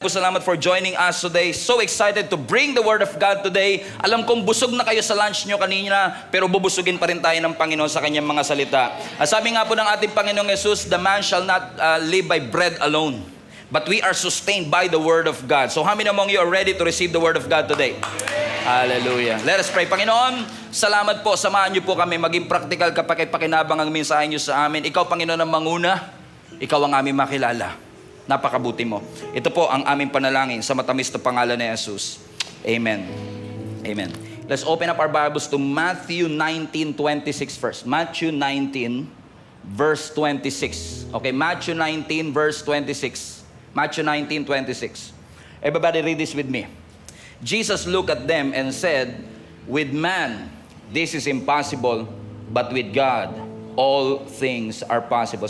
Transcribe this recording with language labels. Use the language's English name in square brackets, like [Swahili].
[English] Salamat for joining us today. So excited to bring the Word of God today. [Filipino] Alam kong busog na kayo sa lunch nyo kanina, pero bubusugin pa rin tayo ng Panginoon sa kanyang mga salita. Sabi nga po ng ating Panginoong Jesus, [English] the man shall not live by bread alone, but we are sustained by the Word of God. So how many among you are ready to receive the Word of God today? Hallelujah. Let us pray. [Filipino] Panginoon, salamat po. Samahan niyo po kami maging practical kapag pakinabang ang mensahe niyo sa amin. Ikaw, Panginoon, ang manguna. Ikaw ang aming makilala. Napakabuti mo. Ito po ang aming panalangin sa matamis na pangalan ni Jesus. Amen. Amen. [English] Let's open up our Bibles to Matthew 19:26 first. Matthew 19, verse 26. Okay, Matthew 19, verse 26. Matthew 19:26. Everybody read this with me. Jesus looked at them and said, "With man, this is impossible, but with God, all things are possible."